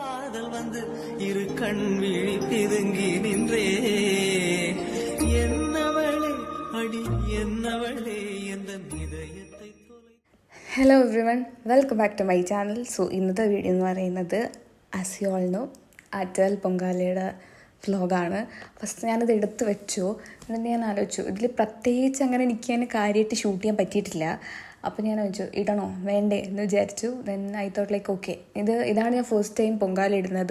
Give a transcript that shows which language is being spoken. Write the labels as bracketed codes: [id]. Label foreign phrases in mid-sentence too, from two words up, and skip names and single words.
[ta] காதல் வந்து இரு கண் விழி பிதுங்கி நின்றே என்னவளே அடி என்னவளே எந்த இதயத்தை தொலை. [en] hello everyone, welcome back to my channel. [ml] സോ ഇന്നത്തെ വീഡിയോ എന്ന് പറയുന്നത് [en] as you all know [ml] ആറ്റുകാൽ പൊങ്കാലയുടെ വ്ലോഗാണ്. ഫസ്റ്റ് ഞാനത് എടുത്ത് വെച്ചു. എന്നിട്ട് ഞാൻ ആലോചിച്ചു ഇതിൽ പ്രത്യേകിച്ച് അങ്ങനെ എനിക്ക് തന്നെ കാര്യമായിട്ട് ഷൂട്ട് ചെയ്യാൻ പറ്റിയിട്ടില്ല. അപ്പോൾ ഞാൻ വെച്ചു ഇടണോ വേണ്ടേ എന്ന് വിചാരിച്ചു. [en] then I thought like okay, [ml] ഇതാണ് ഞാൻ [en] first time [ml] പൊങ്കാല ഇടുന്നത്.